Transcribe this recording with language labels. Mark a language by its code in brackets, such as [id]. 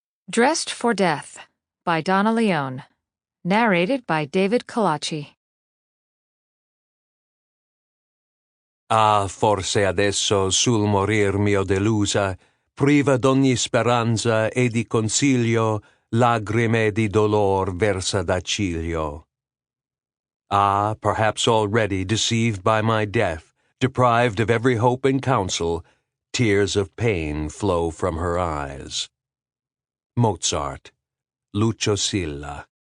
[en] Dressed for Death by Donna Leone. Narrated by David Colacci. [it] Ah, forse adesso sul morir mio delusa, priva d'ogni speranza e di consiglio, lagrime di dolor versa da ciglio. [en] Ah, perhaps already deceived by my death, deprived of every hope and counsel, tears of pain flow from her eyes. Mozart, Lucio Silla.